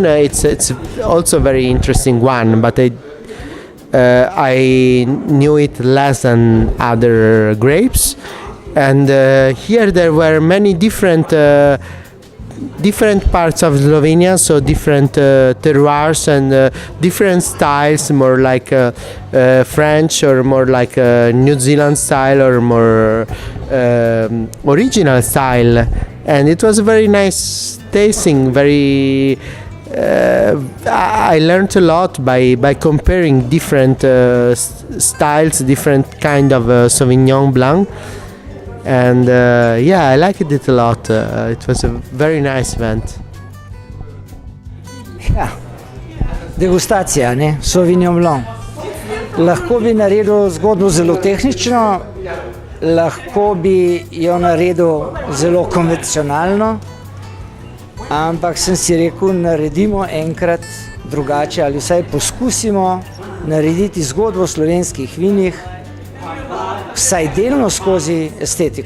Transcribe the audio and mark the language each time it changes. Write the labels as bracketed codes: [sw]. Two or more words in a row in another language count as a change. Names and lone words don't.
[en] It's also a very interesting one, but I knew it less than other grapes, and here there were many different parts of Slovenia, so different terroirs and different styles, more like French or more like New Zealand style or more original style, and it was a very nice tasting. I learned a lot by comparing different styles, different kind of Sauvignon Blanc. And yeah, I liked it a lot. It was a very nice event. [sl] Ja, degustacija, ne? Sauvignon Blanc. Lahko bi naredil zgodbo zelo tehnično, lahko bi jo naredil zelo konvencionalno, ampak sem si rekel, naredimo enkrat drugače ali vsaj poskusimo narediti zgodbo o slovenskih vinih, vsaj delno skozi estetiko.